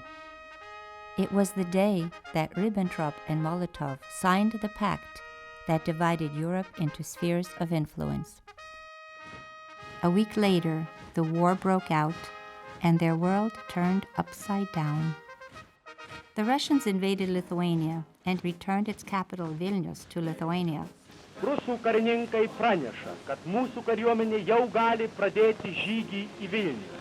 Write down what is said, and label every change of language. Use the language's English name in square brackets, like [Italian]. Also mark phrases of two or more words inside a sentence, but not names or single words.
[English] It was the day that Ribbentrop and Molotov signed the pact that divided Europe into spheres of influence. A week later, the war broke out, and their world turned upside down. The Russians invaded Lithuania and returned its capital Vilnius to Lithuania. [Lithuanian] Rusų karininkai praneša, kad mūsų kariuomenė jau gali pradėti žygį į Vilnių.